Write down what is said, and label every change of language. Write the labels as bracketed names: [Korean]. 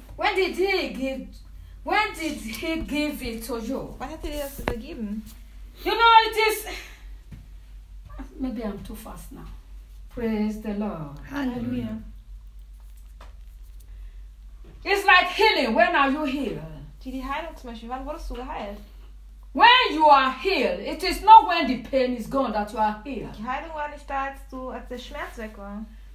[English] When did he give it to you? [German] Wann hat er dir das gegeben? [English] You know, it is... Maybe I'm too fast now. Praise the Lord. Hallelujah. It's like healing. When are you healed? [German] Die Heilung zum Beispiel, wann wurdest du geheilt? [English] When you are healed, it is not when the pain is gone that you are healed. [German] Die Heilung war nicht da, als der Schmerz weg war.